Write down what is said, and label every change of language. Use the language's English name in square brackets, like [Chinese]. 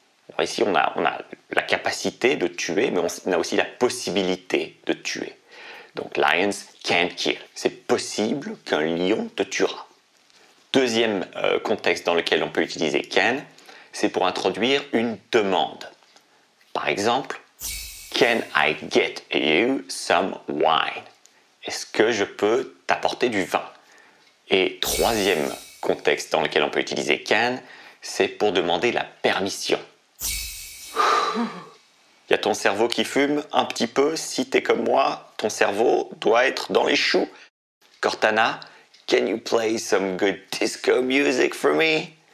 [French] Alors ici, on a la capacité de tuer, mais on a aussi la possibilité de tuer. Donc, [English] lions can kill. [French] C'est possible qu'un lion te tuera. Deuxième contexte dans lequel on peut utiliser can, c'est pour introduire une demande. Par exemple, [English] Can I get you some wine? [French] Est-ce que je peux t'apporter du vin? Et troisième contexte dans lequel on peut utiliser can, c'est pour demander la permission. Il y a ton cerveau qui fume un petit peu. Si t'es comme moi, ton cerveau doit être dans les choux. [English] Cortana, can you play some good disco music for me?